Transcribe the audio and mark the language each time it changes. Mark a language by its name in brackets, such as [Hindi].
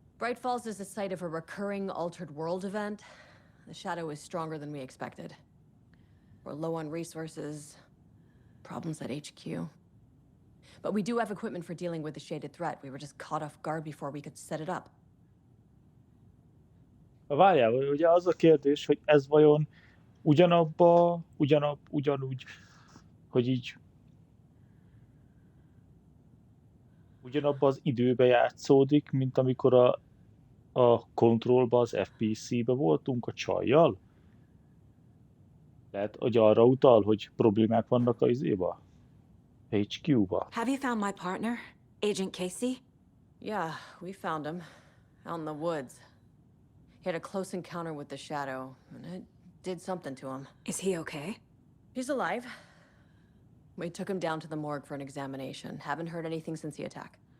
[English] Bright Falls is the site of a recurring Altered World event. The Shadow is stronger than we expected. We're low on resources, problems at HQ. But we do have equipment for dealing with the shaded threat. We were just caught off guard before we could set it up. [Hungarian] Várjál, ugye az a kérdés, hogy ez vajon ugyanúgy, hogy így ugyanabban az időben játszódik, mint amikor a Controlba, az FBC-be voltunk a csajjal? Lehet, hogy arra utal, hogy problémák vannak a izéba? HQ-ba? [English] Have you found my partner, Agent Casey? Yeah, we found him. Out in the woods. He had a close encounter with the Shadow, and it did something to him. Is he okay? He's alive. We took him down to the morgue for an examination. Haven't heard anything since the attack.